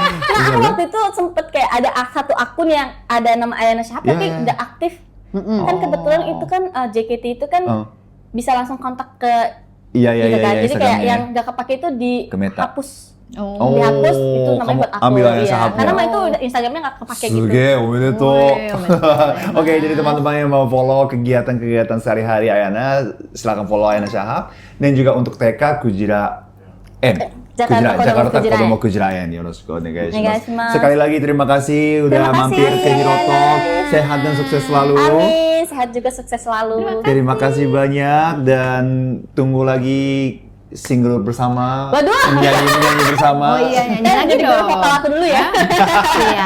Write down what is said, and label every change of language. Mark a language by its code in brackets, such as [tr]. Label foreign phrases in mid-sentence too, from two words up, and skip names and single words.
[id] Nah, aku waktu itu sempet kayak ada satu akun yang ada nama Ayana Syahab Iya, tapi iya. nggak aktif. Kan kebetulan itu kan JKT itu kan Oh. bisa langsung kontak ke Iya, iya, gitu iya, kan. iya, Jadi kayak Instagramnya. yang nggak kepake itu Ke Meta. dihapus. Oh, Dihapus itu namanya kamu buat aku. ambil Ayana Iya. Syahab Karena ya? mah itu udah Instagramnya nggak kepake gitu. [ja] すげえ、おめでとう. [id] Woi, omedetou. Oke, jadi teman-teman yang mau follow kegiatan-kegiatan sehari-hari Ayana, silakan follow Ayana Syahab. Dan juga untuk TK Kujira N. Jakarta Kodomo Kujiraen. [ja] よろしくお願いします. Onegaishimasu. [id] Sekali lagi terima kasih udah Terima kasih. mampir ke Hero Talk. Sehat dan sukses selalu. Amin. sehat juga, sukses selalu. Terima kasih banyak dan tunggu lagi single bersama. Waduh. Menyanyi bersama. Oh iya, nyanyi lagi Jadi dong. vokal aku dulu ya. Iya.